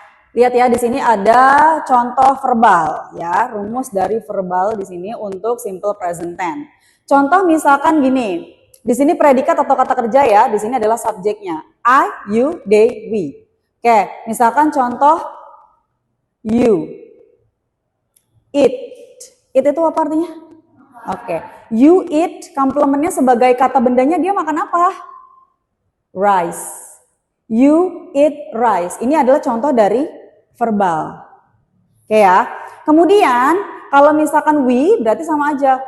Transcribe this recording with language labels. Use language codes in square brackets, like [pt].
[id] Lihat ya, di sini ada contoh verbal ya, rumus dari verbal di sini untuk simple present tense. Contoh misalkan gini, di sini predikat atau kata kerja ya, di sini adalah subjeknya. [en] I, you, they, we. [id] Oke, misalkan contoh you. Eat. Eat itu apa artinya? Oke, you eat, komplemennya sebagai kata bendanya dia makan apa? Rice. [en] You eat rice. [id] Ini adalah contoh dari verbal. Oke ya. Kemudian kalau misalkan we berarti sama aja.